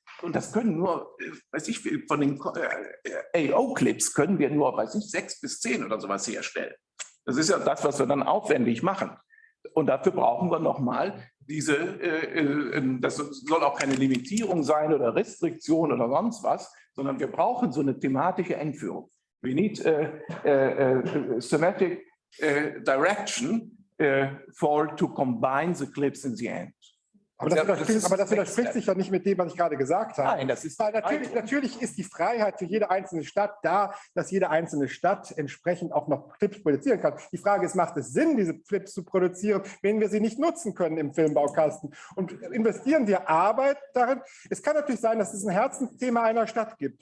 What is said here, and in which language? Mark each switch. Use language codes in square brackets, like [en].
[de] Und das können nur, weiß ich, von den AO-Clips können wir nur, weiß ich, 6 bis 10 oder sowas herstellen. Das ist ja das, was wir dann aufwendig machen. Und dafür brauchen wir nochmal das soll auch keine Limitierung sein oder Restriktion oder sonst was, sondern wir brauchen so eine thematische Einführung. [en] We need thematic direction to combine the clips in the end. [de] Aber das widerspricht sich ja nicht mit dem, was ich gerade gesagt habe. Nein, das ist natürlich ist die Freiheit für jede einzelne Stadt da, dass jede einzelne Stadt entsprechend auch noch Clips produzieren kann. Die Frage ist, macht es Sinn, diese Clips zu produzieren, wenn wir sie nicht nutzen können im Filmbaukasten? Und investieren wir Arbeit darin? Es kann natürlich sein, dass es ein Herzensthema einer Stadt gibt.